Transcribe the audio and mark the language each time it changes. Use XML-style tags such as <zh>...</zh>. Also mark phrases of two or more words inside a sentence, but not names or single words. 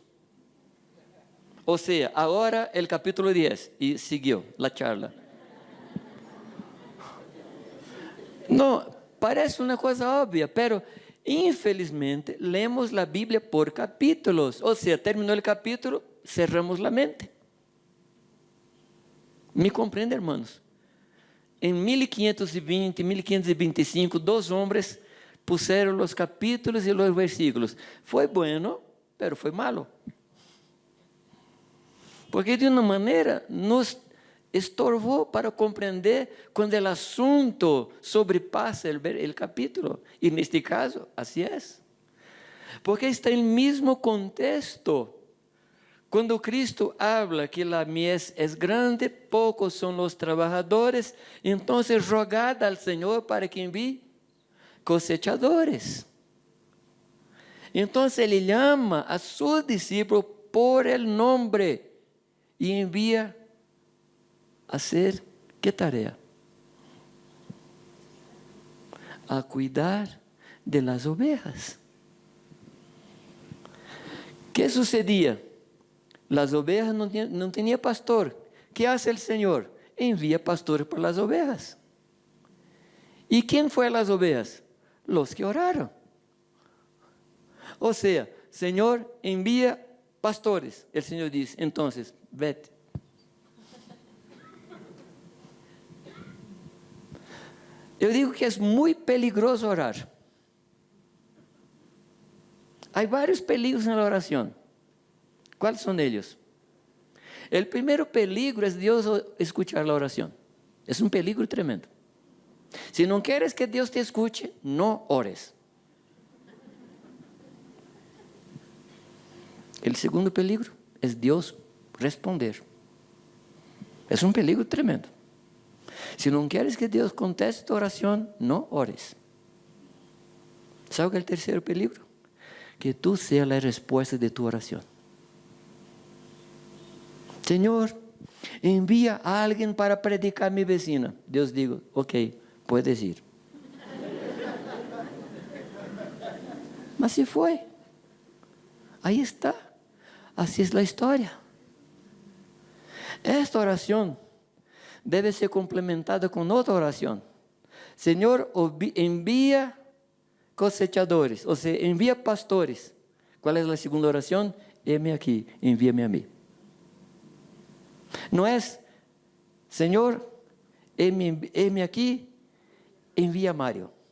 <es>O sea, ahora el capítulo 10 y siguió la charla. No, parece una cosa obvia, pero</es> <pt>infelizmente, lemos a Bíblia por capítulos. Ou seja, terminou o capítulo, cerramos a mente. Me compreende, hermanos? Em 1520, 1525, dois homens puseram os capítulos e os versículos. Foi</pt> <es>bueno, pero</es> <pt>foi malo. Porque de uma maneira nos estorbou para compreender quando o assunto sobrepassa o capítulo. E neste caso, assim é. Porque está no mesmo contexto. Quando Cristo habla que a mies é grande, poucos são os trabalhadores, então</pt> <es>rogad al</es> <pt>Senhor para que envie cosechadores. Então ele chama a seus discípulos</pt> <es>por el nombre</es> <pt>e envia</pt> <es>hacer ¿qué tarea? A cuidar de las ovejas. ¿Qué sucedía? Las ovejas no tenían pastor. ¿Qué hace el Señor? Envía pastores para las ovejas. ¿Y quién fue a las ovejas? Los que oraron. O sea, Señor, envía pastores. El Señor dice, entonces, vete.</es> <pt>Eu digo que é muito peligroso orar. Há vários perigos na oração. Quais são eles? O primeiro peligro é Deus escuchar a oração. É um peligro tremendo. Se não queres que Deus te escute, não ores. O segundo peligro é Deus responder. É um peligro tremendo. Se não queres que Deus conteste tu oração, não ores. ¿Sabe qual é o terceiro peligro? Que tu seas a resposta de tu oração. Senhor, envia a alguém para predicar a minha vecina. Deus diga, ok,</pt> <es>puedes ir.</es> <pt>Mas se foi. Aí está. Assim é a história.</pt> <es>Esta oración debe ser complementada con otra oración. Señor, envía cosechadores, o sea, envía pastores. ¿Cuál es la segunda oración? Heme aquí, envíame a mí. No es, Señor, heme aquí, envía a Mario.</es>